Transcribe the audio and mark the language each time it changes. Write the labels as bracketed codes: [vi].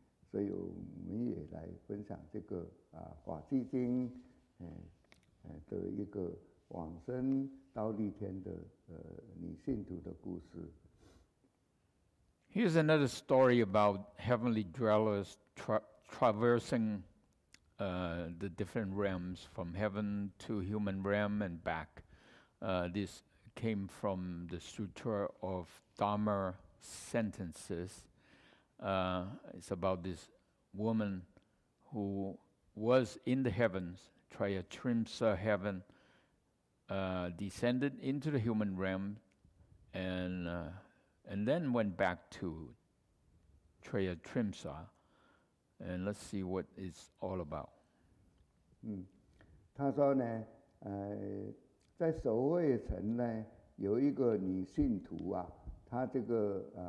[zh] 所以我们也来分享这个法纪经的一个往生忉利天的女信徒的故事。 [en] Here's another story about heavenly dwellers traversing the different realms from heaven to human realm and back. This came from the Sutra of Dharma sentences. It's about this woman who was in the heavens, Trayatrimsa heaven, descended into the human realm, and then went back to Trayatrimsa. And let's see what it's all about. [zh] 他说呢，在守卫城呢，有一个女信徒啊，她这个